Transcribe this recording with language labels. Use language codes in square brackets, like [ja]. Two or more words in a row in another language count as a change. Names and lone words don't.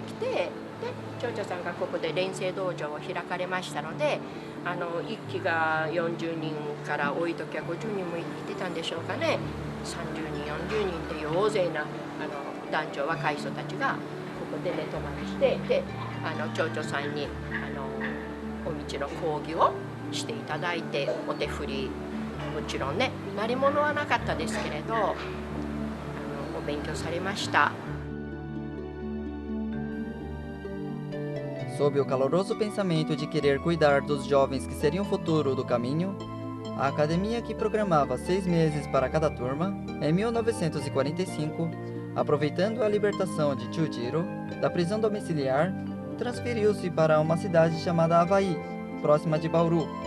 [ja] きて、で町長さんがここで錬成道場を開かれましたので、一期が40人から多い時は50人もいてたんでしょうかね。30人40人っていう大勢な男女若い人たちがここで寝泊まりして、で町長さんにお道の講義をしていただいて、お手振りもちろんね鳴り物はなかったですけれどお勉強されました。 [pt] Sob o caloroso pensamento de querer cuidar dos jovens que seriam o futuro do caminho, a academia, que programava 6 meses para cada turma, em 1945, aproveitando a libertação de Chujiro da prisão domiciliar, transferiu-se para uma cidade chamada Avaí, próxima de Bauru.